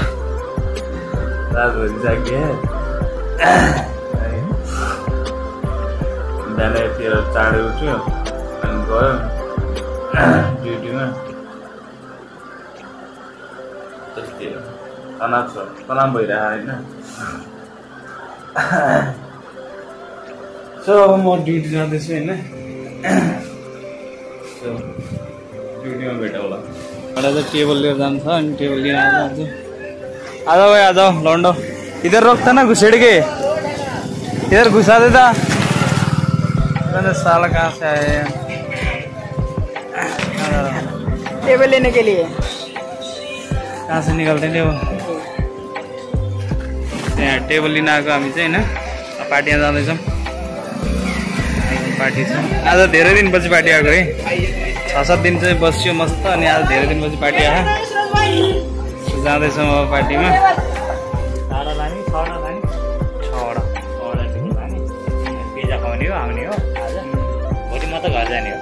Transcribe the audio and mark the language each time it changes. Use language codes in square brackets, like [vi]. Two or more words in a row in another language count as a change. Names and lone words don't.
[ne] जाग्यो बिहानतिर चाँडै उठ्यो अनि गयो ड्युटीमा त्यस्तै तनाव छ तनाव भइरहेको होइन सो अब म ड्युटी जाँदैछु होइन सो ड्युटीमा भेटौँला एउटा चाहिँ टेबल लिएर जान्छ अनि टेबल लिएर आउँछ [hi] आ जाओ भाई आ जाओ लौंडो इधर रोकता ना घुसेड़ के इधर घुसा देता साला कहाँ से आए टेबल लेने के लिए कहाँ से निकलते हैं [ne] यहाँ टेबल लिन आएको हामी चाहिँ होइन पार्टीमा जाँदैछौँ पार्टी छ आज धेरै दिनपछि पार्टी आएको है 6-7 दिन चाहिँ बस्यो मस्त अनि आज धेरै दिनपछि पार्टी आयो जाँदैछौँ अब पार्टीमा पिज्जा खुवाउने हो आउने हो आज भोलि म त घर जाने हो